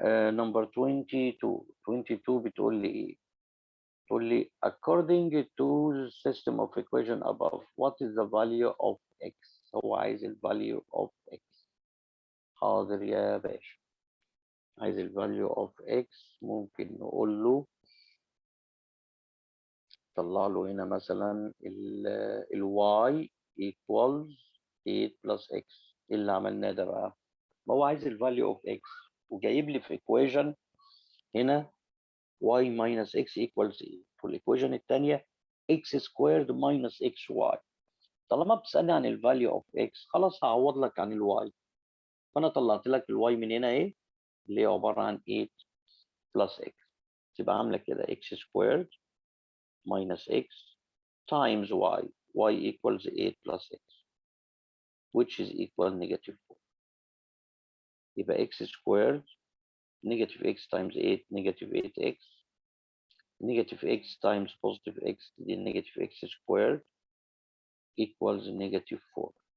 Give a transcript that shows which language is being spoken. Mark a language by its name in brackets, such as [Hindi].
[Arabic] نمبر 22 بتقول لي ايه؟ تقول لي [English] according to the system of equation above what is the value of x؟ [Arabic] هو عايز ال [English] value of x. [Arabic] حاضر يا باشا. عايز ال value of x. ممكن نقول له طلع له هنا مثلا ال [English] y equals 8 plus x. [Arabic] ايه اللي عملناه ده بقى؟ ما هو عايز ال value of x وجايب لي في equation هنا [English] y minus x equals 8. [Arabic] في الايكويشن الثانيه [English] x squared minus xy. [Arabic] طالما بتسالني عن الفاليو اوف x خلاص هعوض لك عن الواي. فانا طلعت لك الواي من هنا ايه اللي هي عباره عن [English] 8 plus x. [Arabic] تبقى عامله كده [English] x squared minus x times y equals 8 plus x which is equal negative 4. [Arabic] يبقى [English] x squared negative x times 8 negative 8x negative x times positive x دي negative x squared equals negative 4.